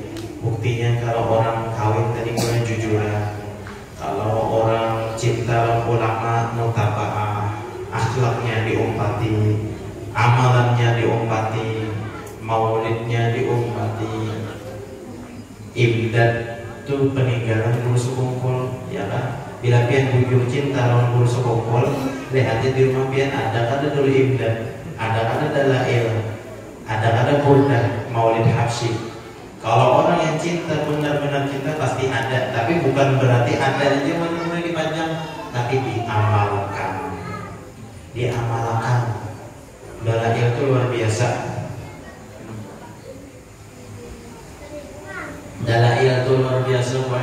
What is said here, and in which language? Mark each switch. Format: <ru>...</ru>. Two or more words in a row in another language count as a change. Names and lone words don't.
<id>Buktinya kalau orang kawin tadi mulai jujuran, kalau orang cinta ulama mutaba'ah, akhlaknya diumpati, amalannya diumpati, maulidnya diumpati, imdad itu peninggalan guru sekumpul, ya kan?</id> <bjn>Bila pian bujur cinta lawan guru sekumpul, lihat di rumah pian ada kada dulu imdad, ada kada dalail, ada kada burdah, maulid habsyi.</bjn> <id>Kalau orang yang cinta benar-benar cinta pasti ada, tapi bukan berarti ada aja benar-benar dipajang, tapi diamalkan, diamalkan. Dalail itu luar biasa. Dalail itu luar biasa, boy.</id>